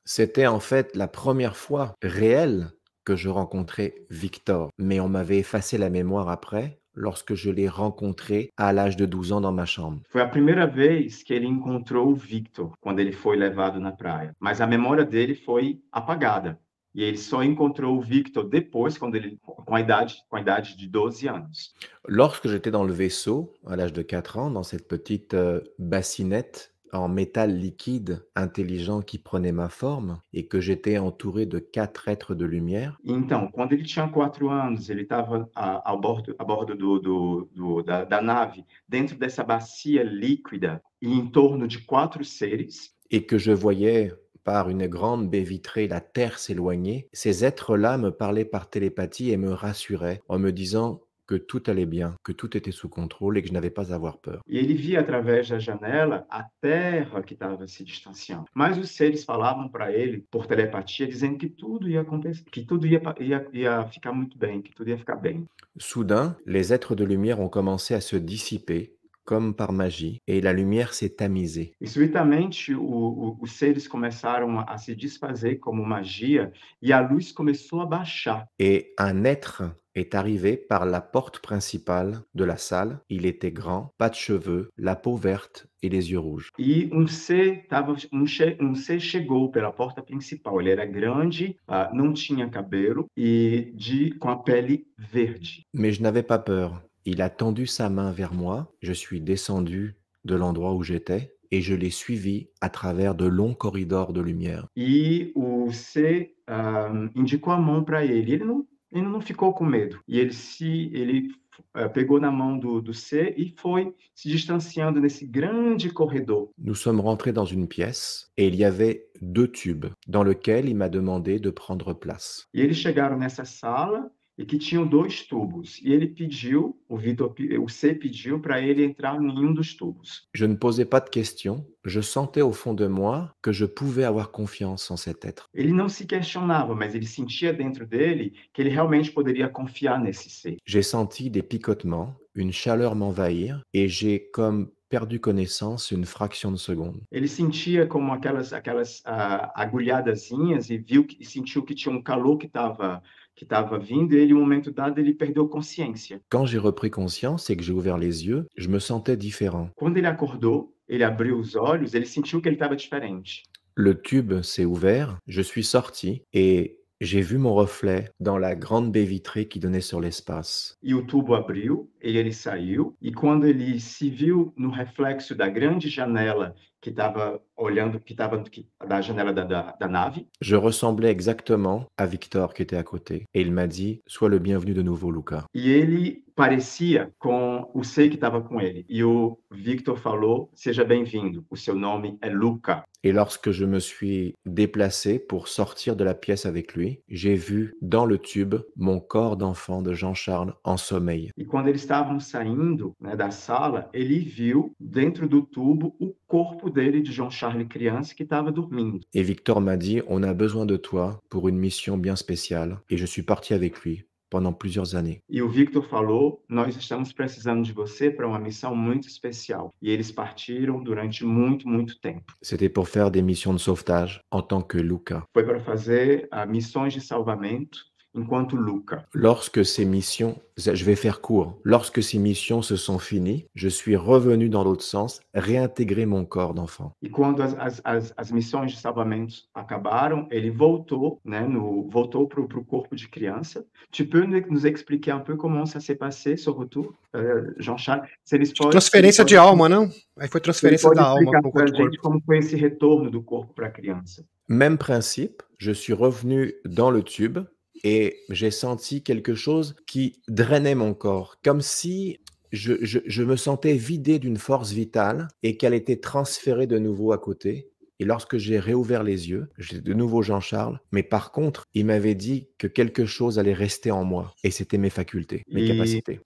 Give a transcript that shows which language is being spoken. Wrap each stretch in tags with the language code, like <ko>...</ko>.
<fr>C'était en fait la première fois réelle que je rencontrais Victor, mais on m'avait effacé la mémoire après lorsque je l'ai rencontré à l'âge de 12 ans dans ma chambre.</fr> <pt>Foi a primeira vez que ele encontrou o Victor, quando ele foi levado na praia. Mas a memória dele foi apagada. E ele só encontrou o Victor depois, com a idade de 12 anos.</pt> <fr>Lorsque j'étais dans le vaisseau, à l'âge de 4 ans, dans cette petite bassinette en métal liquide intelligent qui prenait ma forme et que j'étais entouré de 4 êtres de lumière,</fr> <pt>Então, quando ele tinha 4 anos, ele estava a bordo da nave, dentro dessa bacia líquida, e em torno de 4 seres.</pt> <fr>et que je voyais par une grande baie vitrée la Terre s'éloigner, ces êtres-là me parlaient par télépathie et me rassuraient en me disant que tout allait bien, que tout était sous contrôle et que je n'avais pas à avoir peur.</fr> <pt>E ele via através da janela a Terra que estava se distanciando. Mas os seres falavam para ele, por telepatia, dizendo que tudo ia acontecer, que tudo ia ficar muito bem, que tudo ia ficar bem.</pt> <fr>Soudain, les êtres de lumière ont commencé à se dissiper comme par magie, et la lumière s'est tamisée.</fr> <pt>E subitamente os seres começaram a se desfazer como magia e a luz começou a baixar.</pt> <fr>Et un être est arrivé par la porte principale de la salle. Il était grand, pas de cheveux, la peau verte et les yeux rouges.</fr> <pt>E um ser chegou pela porta principal. Ele era grande, não tinha cabelo e com a pele verde.</pt> <fr>Mais je n'avais pas peur. Il a tendu sa main vers moi, je suis descendu de l'endroit où j'étais et je l'ai suivi à travers de longs corridors de lumière.</fr> <pt>E o ser indicou a mão para ele. Ele não ficou com medo. E ele pegou na mão do ser e foi se distanciando nesse grande corredor.</pt> <fr>Nous sommes rentrés dans une pièce et il y avait 2 tubes dans lesquels il m'a demandé de prendre place.</fr> <pt>E eles chegaram nessa sala e que tinham 2 tubos. E ele pediu, o ser pediu para ele entrar em um dos tubos.</pt> <fr>Je ne posais pas de questions, je sentais au fond de moi que je pouvais avoir confiance en cet être.</fr> <pt>Ele não se questionava, mas ele sentia dentro dele que ele realmente poderia confiar nesse ser.</pt> <fr>J'ai senti des picotements, une chaleur m'envahir et j'ai comme perdu connaissance une fraction de seconde.</fr> <pt>Ele sentia como aquelas agulhadazinhas e sentiu que tinha um calor que estava vindo e ele, em um momento dado, ele perdeu consciência.</pt> <fr>Quand j'ai repris conscience et que j'ai ouvert les yeux, je me sentais différent.</fr> <pt>Quando ele acordou, ele abriu os olhos, ele sentiu que ele estava diferente.</pt> <fr>Le tube s'est ouvert, je suis sorti et j'ai vu mon reflet dans la grande baie vitrée qui donnait sur l'espace.</fr> <pt>E o tubo abriu, e ele saiu, e quando ele se viu no reflexo da grande janela que estava olhando, da janela da nave,</pt> <fr>Je ressemblais exactement à Victor qui était à côté et il m'a dit « Sois le bienvenu de nouveau, Luca ».</fr> <pt>e ele parecia com o ser que estava com ele. E o Victor falou: seja bem-vindo, o seu nome é Luca.</pt> <fr>Et lorsque je me suis déplacé pour sortir de la pièce avec lui, j'ai vu dans le tube mon corps d'enfant de Jean-Charles en sommeil.</fr> <pt>E quando eles estavam saindo, né, da sala, ele viu dentro do tubo o corpo dele, de João Charles criança, que estava dormindo.</pt> <fr>Et Victor m'a dit « On a besoin de toi pour une mission bien spéciale ». Et je suis parti avec lui pendant plusieurs années.</fr> <pt>E o Victor falou: nós estamos precisando de você para uma missão muito especial. E eles partiram durante muito, muito tempo.</pt> <fr>C'était pour faire des missions de sauvetage en tant que Luca.</fr> <pt>Foi para fazer missões de salvamento enquanto Luca.</pt> <fr>Lorsque ces missions, je vais faire court, lorsque ces missions se sont finies, je suis revenu dans l'autre sens, réintégrer mon corps d'enfant.</fr> <pt>E quando as missões de salvamento acabaram, ele voltou, né, voltou para o corpo de criança.</pt> <fr>Tu peux nous expliquer un peu comment ça s'est passé, ce retour, Jean-Charles?</fr> <pt>Transferência de alma, não? Aí foi transferência da alma para o corpo. Como foi esse retorno do corpo para a criança?</pt> <fr>Même principe, je suis revenu dans le tube et j'ai senti quelque chose qui drainait mon corps, comme si je me sentais vidé d'une force vitale et qu'elle était transférée de nouveau à côté. Et lorsque j'ai réouvert les yeux, j'étais de nouveau Jean-Charles, mais par contre, il m'avait dit que quelque chose allait rester en moi, et c'était mes facultés, mes capacités.</fr>